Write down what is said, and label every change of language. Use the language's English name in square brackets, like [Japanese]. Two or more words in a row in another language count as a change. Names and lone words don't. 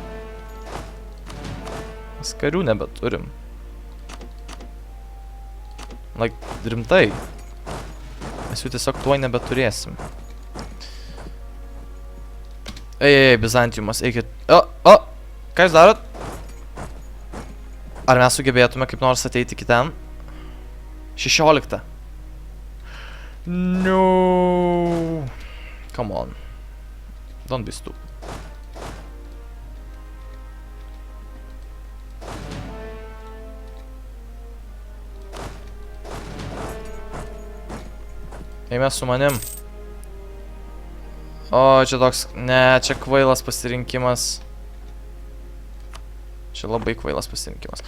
[Lithuanian] Mes karių nebeturim. Like, rimtai. Mes jų tiesiog tuoj nebeturėsim. Ei, Bizantiumas, eikit. Ką jūs darot? Ar mes sugebėtume kaip nors ateiti iki ten? 16. [English] No. Come on. Don't be stupid. [Lithuanian] Eime su manim. O, čia toks... Ne, čia kvailas pasirinkimas. Čia labai kvailas pasirinkimas.